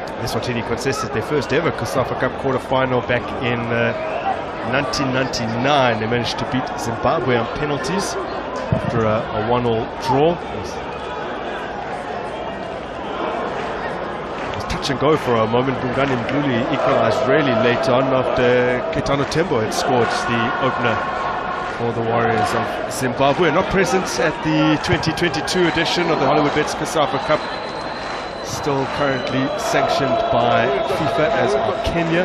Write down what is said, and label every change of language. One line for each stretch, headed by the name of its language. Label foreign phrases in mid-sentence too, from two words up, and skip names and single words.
English: Eswatini contested their first ever COSAFA Cup quarter-final back in 1999. They managed to beat Zimbabwe on penalties after a 1-1 draw. It was touch and go for a moment. Bungani Mdluli equalized really late on after Ketano Tembo had scored the opener for the Warriors of Zimbabwe. Not present at the 2022 edition of the Hollywood Bets COSAFA Cup. Still currently sanctioned by FIFA, as are Kenya.